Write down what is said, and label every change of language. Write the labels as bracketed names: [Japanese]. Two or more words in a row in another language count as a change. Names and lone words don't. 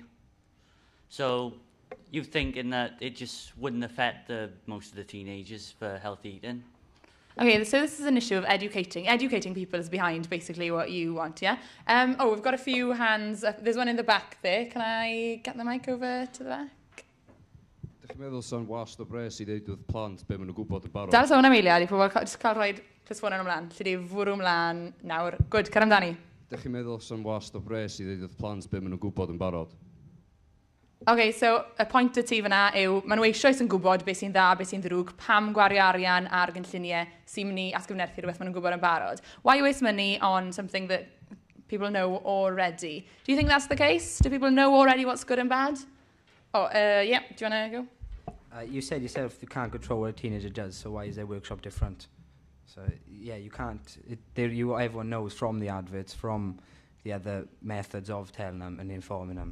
[English] So you're thinking that it just wouldn't affect most of the teenagers for healthy eating? Okay, so this is an issue of educating. Educating people is behind basically what you want, yeah? We've got a few hands up. There's one in the back there. Can I get the mic over to the back? [Welsh] Dych chi'n meddwl sy'n wast o bres I ddeud wrth plant be maen nhw'n gwybod yn barod? Dal sôn am eiliad I pobl just cael rhoi ffôn yn ymlaen. Lle di fwrw ymlaen nawr. Good, cer amdani. Dych chi'n meddwl sy'n wast o bres I ddeud wrth plant be maen nhw'n gwybod yn barod? Okay, so y pwynt y ti fyna yw, maen nhw eisoes yn gwybod beth sy'n dda, beth sy'n ddrwg, pam gwario arian ar gynlluniau sy'n mynd I asgyfnerthu rhywbeth maen nhw'n gwybod yn barod. [English] Why waste money on something that people know already? Do you think that's the case? Do people know already what's good and bad? Yeah, do you want to go? You said yourself you can't control what a teenager does, so why is their workshop different? So, yeah, you can't. Everyone knows from the adverts, from the other methods of telling them and informing them.